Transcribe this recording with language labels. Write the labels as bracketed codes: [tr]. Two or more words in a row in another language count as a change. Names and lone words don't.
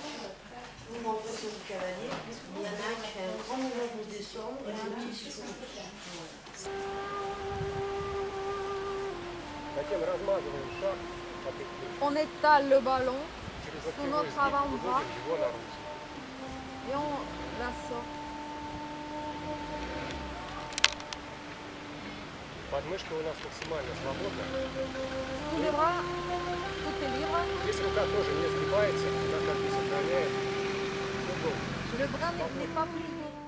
[fr] Vous m'envoyez sur le cavalier, il y en a un qui fait un grand mouvement pour descendre et un petit sur le On étale le ballon sur notre avant-bras et on la sort. [ru] Подмышка у нас максимально свободна. [fr] Tous les bras, tout est libre. [ru] Здесь рука тоже не сгибается, она как бы сохраняет угол. [fr] Le bras n'est pas plié.